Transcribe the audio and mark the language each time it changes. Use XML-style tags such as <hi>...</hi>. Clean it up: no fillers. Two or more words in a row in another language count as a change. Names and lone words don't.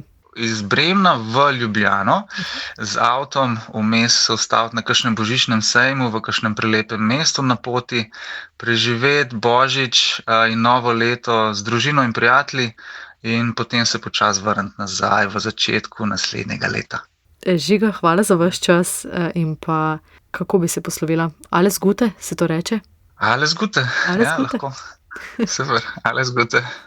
<sl>Iz Bremna v Ljubljano z avtom vmes se ustaviti na kakšnem božičnem sejmu v kakšnem prelepem mestu na poti, preživeti Božič in novo leto z družino in prijatelji in potem se počasi vrniti nazaj v začetku naslednjega leta. Žiga, hvala za vaš čas in pa kako bi se poslovila?</sl> <de>Alles Gute,</de> <sl>se to reče?</sl> <de>Alles Gute,</de> <sl>ja, lahko. Super,</sl> <de>alles Gute.</de>